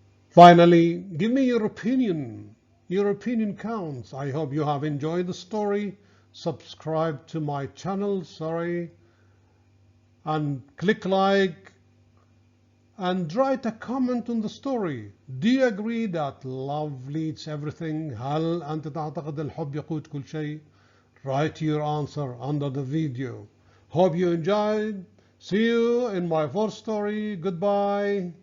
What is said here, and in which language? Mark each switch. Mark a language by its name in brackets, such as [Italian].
[English] Finally, give me your opinion. Your opinion counts. I hope you have enjoyed the story. Subscribe to my channel, and click like and write a comment on the story. Do you agree that love leads everything? [Arabic] هل أنت تعتقد الحب يقود كل شيء? [English] Write your answer under the video. Hope you enjoyed. See you in my fourth story. Goodbye.